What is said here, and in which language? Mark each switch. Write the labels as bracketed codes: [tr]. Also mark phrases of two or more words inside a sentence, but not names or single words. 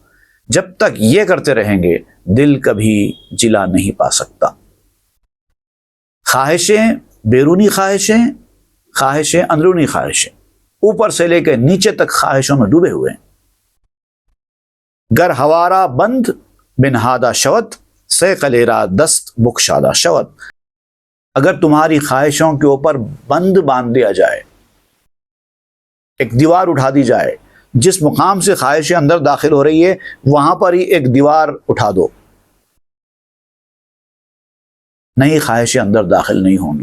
[ur] جب تک یہ کرتے رہیں گے، دل کبھی جلا نہیں پا سکتا۔ خواہشیں، بیرونی خواہشیں، خواہشیں اندرونی خواہشیں، اوپر سے لے کے نیچے تک خواہشوں میں ڈوبے ہوئے ہیں۔ [fa] گر ہوارا بند بنہادہ شوت، سیقلیرہ دست بکشادہ شوت۔ [ur] اگر تمہاری خواہشوں کے اوپر بند باندھ دیا جائے، ایک دیوار اٹھا دی جائے، جس مقام سے خواہشیں اندر داخل ہو رہی ہے وہاں پر ہی ایک دیوار اٹھا دو، نئی خواہشیں اندر داخل نہیں ہوں گی۔